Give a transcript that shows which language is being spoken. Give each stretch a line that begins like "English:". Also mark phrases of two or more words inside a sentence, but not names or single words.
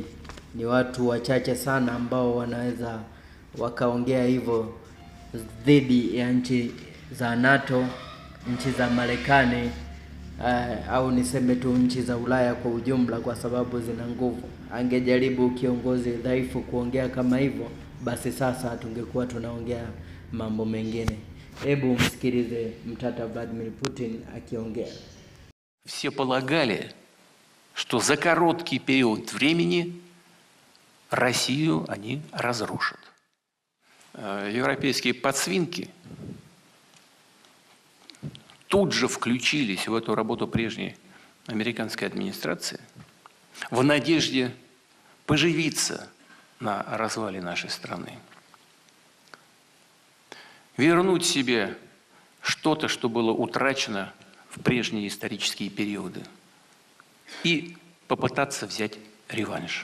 Swahili: Ni watu wachache sana ambao wanaweza wakaongea hivyo dhidi ya nchi za NATO, nchi za Marekani, au niseme tu nchi za Ulaya kwa ujumla, kwa sababu zina nguvu. Angejaribu kiongozi dhaifu kuongea kama hivyo, basi sasa tungekuwa tunaongea mambo mengine. Hebu msikilize mtata Vladimir Putin akiongea.
Russian: Все полагали, что за короткий период времени Россию они разрушат. Европейские подсвинки тут же включились в эту работу прежней американской администрации в надежде поживиться на развале нашей страны, вернуть себе что-то, что было утрачено в прежние исторические периоды, и попытаться взять реванш.